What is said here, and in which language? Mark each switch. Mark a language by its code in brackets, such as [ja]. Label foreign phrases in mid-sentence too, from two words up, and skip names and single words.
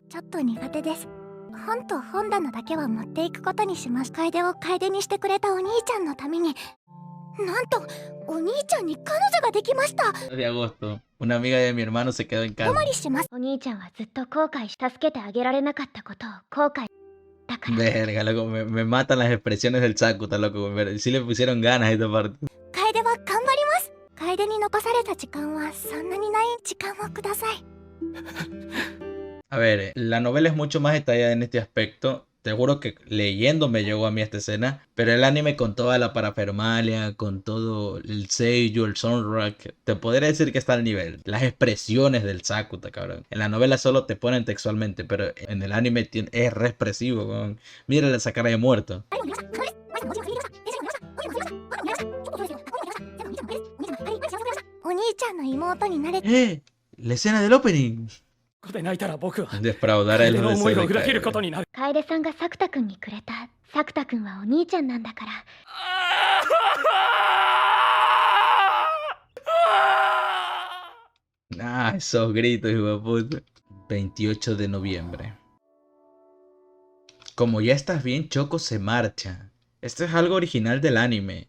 [ja] ちょっと苦手です。本と本棚だけは持っていくことにしました。楓を楓にしてくれたお兄ちゃんのために。なんとお兄ちゃんに彼女ができました。 [es] De agosto. Una amiga de mi hermano se quedó en [ja] お [es] casa. [ja] まりします。お兄ちゃんはずっと後悔し、助けてあげられなかったことを後悔だから。 [es] Verga, loco, me matan las expresiones del Sakuta, loco. Sí le pusieron ganas a esta parte. [ja] 楓は頑張ります。楓に残された時間はそんなにない。時間をください。 [es] A ver, la novela es mucho más detallada en este aspecto. Te juro que leyendo me llegó a mí esta escena. Pero el anime con toda la parafernalia, con todo el seiyuu, el soundtrack, te podría decir que está al nivel. Las expresiones del Sakuta, cabrón. En la novela solo te ponen textualmente, pero en el anime es re expresivo, cabrón. Mira esa cara de muerto. [ja] お兄ちゃんの妹になれ。 [es] La escena del opening. [ja] ここで泣いたら僕は [es] Defraudar a [ja] 楓 [es] los [ja] の思い [es] deseos [ja] を [es] de [ja] 裏切ること [es] Kaede. [ja] になる。楓さんが作田くんにくれた。作田くんはお兄ちゃんなんだから。 [es] Ah, esos gritos, hijo de puta. 28 de noviembre. Como ya estás bien, Choco se marcha. Esto es algo original del anime.